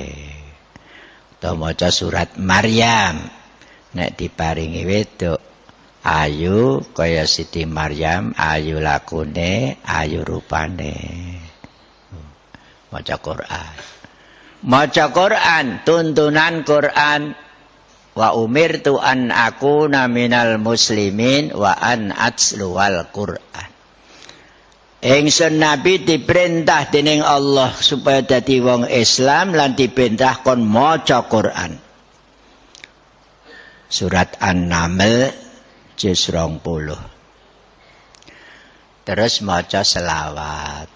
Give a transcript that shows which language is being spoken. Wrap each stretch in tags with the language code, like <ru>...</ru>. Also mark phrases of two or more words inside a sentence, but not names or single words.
<jv>Utawa maca surat Maryam nek diparingi wedok ayu kaya Siti Maryam, ayu lakune, ayu rupane. Maca Quran. Maca Quran, tuntunan Quran.</jv> <ar>وأمرت أن أكون من المسلمين وأن أتلو القرآن.</ar> <jv>Ingsun Nabi diperintah dening Allah supaya dadi wong Islam lan diperintah kon maca Quran. Surat An-Naml juz 20. Terus maca selawat.</jv>